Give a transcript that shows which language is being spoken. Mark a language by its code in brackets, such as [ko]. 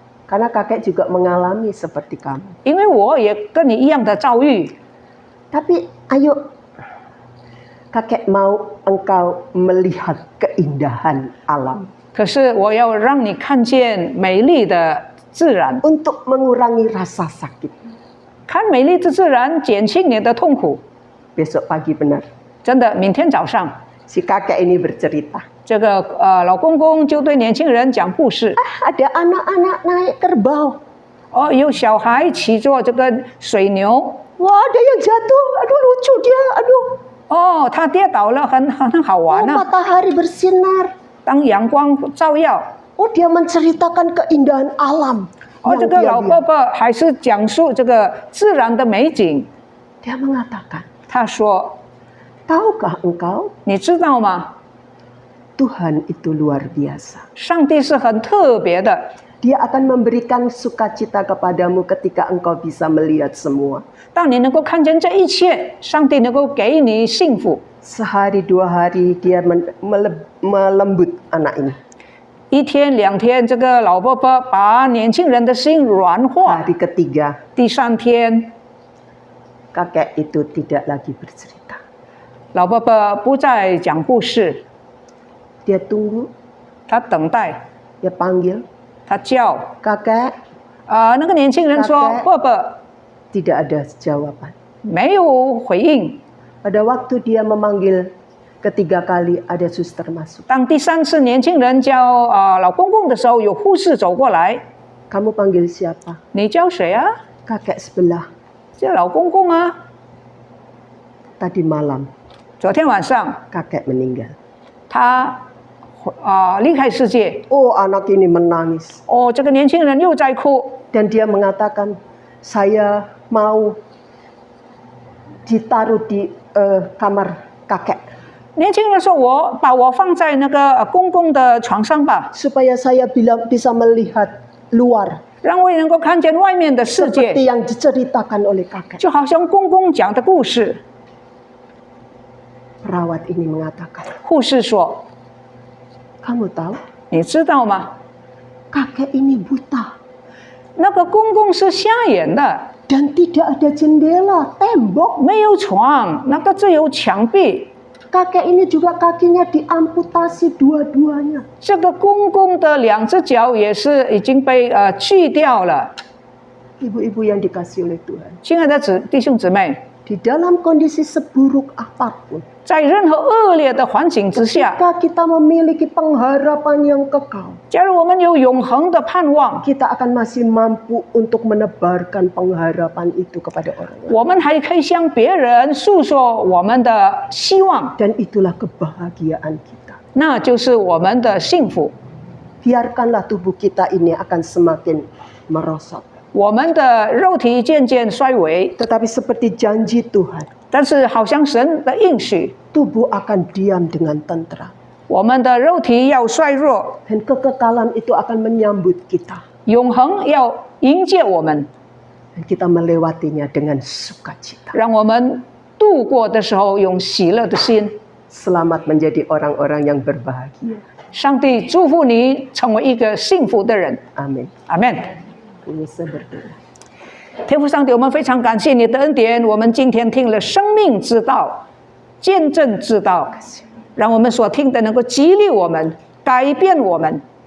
[id] Karena kakek juga mengalami seperti kamu. [zh] 因为我也跟你一样的遭遇。 [id] Tapi ayo, kakek mau engkau melihat keindahan alam. [zh] 可是我要让你看见美丽的自然， [id] Untuk mengurangi rasa sakit. [zh] 看美丽的自然，减轻你的痛苦。 [id] Besok pagi benar. [zh] 真的，明天早上， [id] Si kakek ini bercerita. [zh] 这个老公公就对年轻人讲故事。 [id] Ada anak-anak naik kerbau. [zh] 哦，有小孩骑着这个水牛， [id] Wah, ada yang jatuh. Aduh, lucu dia. Aduh. [zh] 哦，他跌倒了，很好 Oh, 玩啊。 [id] matahari bersinar. [zh] 当阳光照耀， [id] Oh, dia menceritakan keindahan alam. 哦， yang [zh] 这个 [id] dia [zh] 老 [id] lihat. [zh] 伯伯还是讲述这个自然的美景。 [id] Dia mengatakan, [zh] 他说 [id] tahukah engkau [zh] 你知道吗？ [id] Tuhan itu luar biasa. [zh] 上帝是很特别的， [id] Dia akan memberikan sukacita kepadamu ketika engkau bisa melihat semua. [zh] 当你能够看见这一切，上帝能够给你幸福。 [id] Sehari 2 hari dia melembut anak ini. [zh] 1天2天，这个老伯伯把年轻人的心软化。 [id] Hari ketiga, [zh] 第3天， [id] kakek itu tidak lagi bercerita. [zh] 老伯伯不再讲故事， [id] Dia tunggu, [zh] 他等待， [id] dia panggil, [zh] 他叫。 [id] kakek, [zh] 那个年轻人说：“ 伯伯， [id] tidak ada jawaban. [zh] 没有回应。 [id] Pada waktu dia memanggil ketiga kali, ada suster masuk. [zh] 当第3次年轻人叫老公公的时候，有护士走过来， [id] Kamu panggil siapa? [zh] 你叫谁啊？ [id] Kakek sebelah. [zh] 叫老公公啊。 [id] Tadi malam [zh] 昨天晚上 [id] kakek meninggal. [zh] 他离开世界。 [id] Oh, anak ini menangis. [zh] 哦，这个年轻人又在哭。 [id] Dan dia mengatakan, saya mau ditaruh di kamar kakek. [zh] 年轻人说：“我把我放在那个公公的床上吧， [id] Supaya saya bisa melihat luar. [zh] 让我也能够看见外面的世界， [id] Seperti yang diceritakan oleh kakek. [zh] 就好像公公讲的故事。” [id] Perawat ini mengatakan, [zh] 护士说 [id] kamu tahu, [zh] 你知道吗？ [id] kakek ini buta. [zh] 那个公公是瞎眼的， [id] Dan tidak ada jendela, tembok. [zh] 没有床，那个只有墙壁。 [id] Kakek ini juga kakinya diamputasi dua-duanya. [zh] 这个公公的2只脚也是已经被锯掉了。 [id] Ibu-ibu yang dikasih oleh Tuhan. [zh] 亲爱的弟兄姊妹， [id] Di dalam kondisi seburuk apapun, [zh] 在任何恶劣的环境之下， [id] jika kita memiliki pengharapan yang kekal, [zh] 假如我们有永恒的盼望， [id] kita akan masih mampu untuk menebarkan pengharapan itu kepada orang lain. [zh] 我们还可以向别人诉说我们的希望， [id] Dan itulah kebahagiaan kita. [zh] 那就是我们的幸福。 [id] Biarkanlah tubuh kita ini akan semakin merosot. [zh] 我们的肉体渐渐衰微， [id] Tetapi seperti janji Tuhan, [zh] 但是好像神的应许， [id] tubuh akan diam dengan tentram. [zh] 我们的肉体要衰弱， [id] Dan kekekalan itu akan menyambut kita. [zh] 永恒要迎接我们， [id] Dan kita melewatinya dengan sukacita. [zh] 让我们度过的时候用喜乐的心。 [id] Selamat menjadi orang-orang yang berbahagia. [zh] 上帝祝福你成为一个幸福的人， [id] Amin. [zh] 阿门。 [id] Pemirsa berdoa. [zh] 天父上帝，我们非常感谢你的恩典。我们今天听了生命之道、见证之道，让我们所听的能够激励我们、改变我们。